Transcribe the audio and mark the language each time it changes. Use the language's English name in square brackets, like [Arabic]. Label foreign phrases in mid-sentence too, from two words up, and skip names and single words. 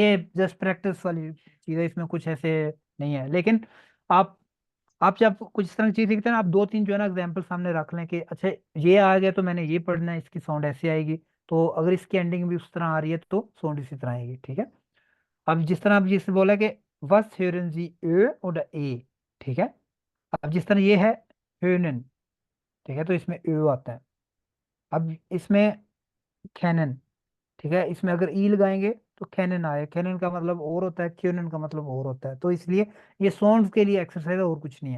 [Urdu] یہ جسٹ پریکٹس والی چیز ہے، اس میں کچھ ایسے نہیں ہے. لیکن آپ آپ جب کچھ اس طرح کی چیز سیکھتے ہیں نا، آپ دو تین جو ہے نا ایگزامپل سامنے رکھ لیں کہ اچھا یہ آ گیا تو میں نے یہ پڑھنا ہے، اس کی ساؤنڈ ایسے آئے گی، تو اگر اس کی اینڈنگ بھی اس طرح آ رہی ہے تو ساؤنڈ اسی طرح آئے گی. ٹھیک ہے، اب جس طرح آپ جس سے بولا کہ [German] was hören Sie ö oder e. [Urdu] ٹھیک ہے، اب جس طرح یہ ہے hören، ٹھیک ہے، تو اس میں ö آتا ہے. اب اس میں کینن، ٹھیک ہے، اس میں اگر ای لگائیں گے تو کینن آئے، کینن کا مطلب اور ہوتا ہے، کیونن کا مطلب اور ہوتا ہے. تو اس لیے یہ ساؤنڈز کے لیے ایکسرسائز ہے، اور کچھ نہیں ہے.